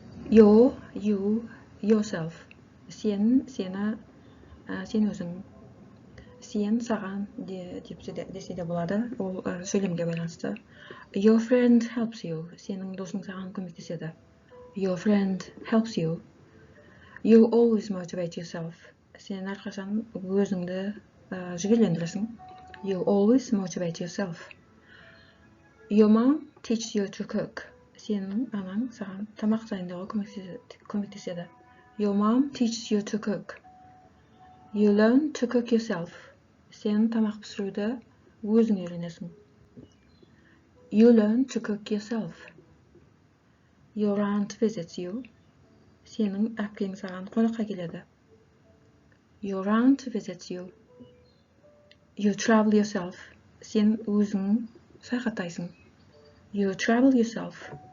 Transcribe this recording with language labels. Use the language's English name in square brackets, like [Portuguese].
[English] Your, you, yourself. [Kazakh] Сен, сені, сен өзің. Сен, саған десе де болады. Ол сөйлемге байланысты. [English] Your friend helps you. [Kazakh] Сенің досың саған көмектеседі. [English] Your friend helps you. You always motivate yourself. [Kazakh] Сен әрқашан өзіңді жігерлендіресің. [English] You always motivate yourself. Your mom teaches you to cook. [Kazakh] Сенің анаң саған тамақ дайындауға көмектеседі. [English] Your mom teaches you to cook. You learn to cook yourself. [Kazakh] Сен тамақ пісіруді өзің үйренесің. [English] You learn to cook yourself. Your aunt visits you. [Kazakh] Сенің әпкең саған қонаққа келеді. [English] Your aunt visits you. You travel yourself. [Kazakh] Сен өзің саяхаттайсың. [English] You travel yourself.